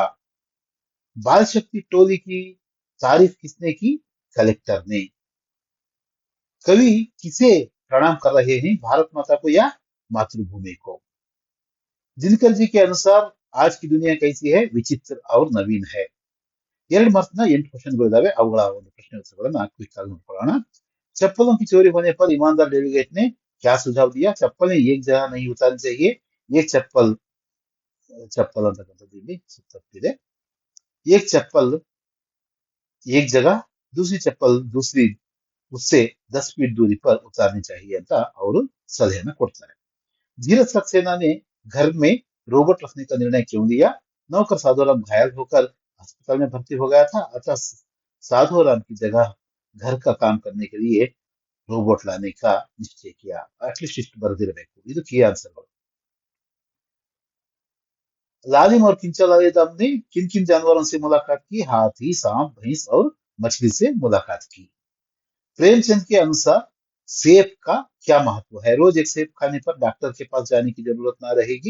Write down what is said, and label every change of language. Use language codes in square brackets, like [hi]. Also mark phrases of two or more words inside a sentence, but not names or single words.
[hi] बाल शक्ति टोली की तारीफ किसने की? कलेक्टर ने। कवि किसे प्रणाम कर रहे हैं? भारत माता को या मातृभूमि को? दिनकर जी के अनुसार आज की दुनिया कैसी है? विचित्र और नवीन है। [kn] 2 ಮಾರ್ಕ್ಸ್ನ 8 ಕ್ವಶನ್ಗಳಿದಾವೆ. ಅವುಗಳ ಒಂದು ಪ್ರಶ್ನೆ ಉತ್ತರಗಳನ್ನ ಕ್ವಿಕ್ ಆಗಿ ನೋಡ್ಕೊಳ್ಳೋಣ. [hi] चप्पलों की चोरी होने पर ईमानदार डेलीगेट ने क्या सुझाव दिया? चप्पलें एक जगह नहीं उतारनी चाहिए, एक चप्पल चप्पल [kn] ಅಂತಕ್ಕಂಥದ್ದು ಇಲ್ಲಿ ತಪ್ಪಿದೆ. [hi] एक चप्पल एक जगह, दूसरी चप्पल दूसरी उससे 10 फीट दूरी पर उतारनी चाहिए [kn] ಅಂತ ಅವರು ಸಲಹೆಯನ್ನು ಕೊಡ್ತಾರೆ. [hi] धीरज सक्सेना ने घर में रोबोट रखने का निर्णय क्यों लिया? नौकर साधुराम घायल होकर अस्पताल में भर्ती हो गया था, अतः साधुराम की जगह घर का काम करने के लिए रोबोट लाने का निश्चय किया. [kn] अटलीस्ट इಷ್ಟು ಬರೆದಿರಬೇಕು. ಇದು [en] key answers. [hi] लालिम और किंचलादम ने किन किन जानवरों से मुलाकात की? हाथी, सांप, भैंस और मछली से मुलाकात की. प्रेमचंद के अनुसार सेब का क्या महत्व है? रोज एक सेब खाने पर डॉक्टर के पास जाने की जरूरत ना रहेगी.